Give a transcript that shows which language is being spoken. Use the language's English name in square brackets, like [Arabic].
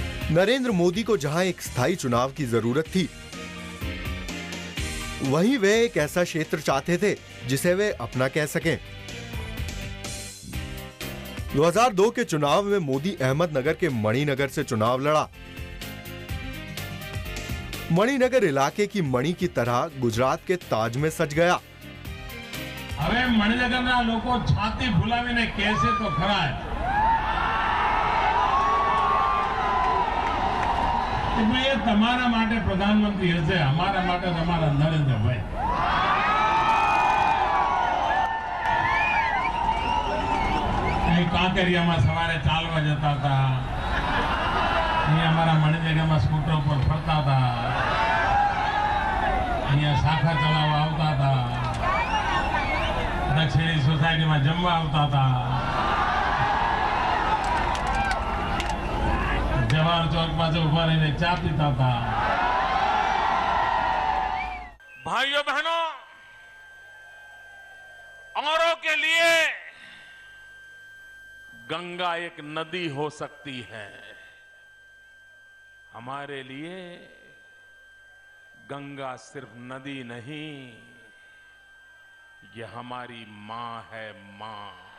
[Hindi] नरेंद्र मोदी को जहां एक स्थायी चुनाव की जरूरत थी, वहीं वे एक ऐसा क्षेत्र चाहते थे जिसे वे अपना कह सकें। 2002 के चुनाव में मोदी अहमदनगर के मणिनगर से चुनाव लड़ा। मणिनगर इलाके की मणि की तरह गुजरात के ताज में सज गया। [Gujarati] હવે મણિનગરના લોકો છાતી ફૂલાવીને કહેશે તો ખરા કે ભાઈ એ તમારા માટે પ્રધાનમંત્રી હશે, અમારા માટે તમારા નરેન્દ્રભાઈ। અહીં કાંકરિયામાં સવારે ચાલવા જતા હતા, અહીં અમારા મણિનગરમાં સ્કૂટર પર ફરતા હતા, અહીંયા શાખા ચલાવવા આવતા હતા, દક્ષિણી સોસાયટીમાં જમવા આવતા હતા, [Hindi] जवाहर चौक पास उभा रहीने चा पीता था। भाइयों बहनों, औरों के लिए गंगा एक नदी हो सकती है, हमारे लिए गंगा सिर्फ नदी नहीं, ये हमारी मां है, मां।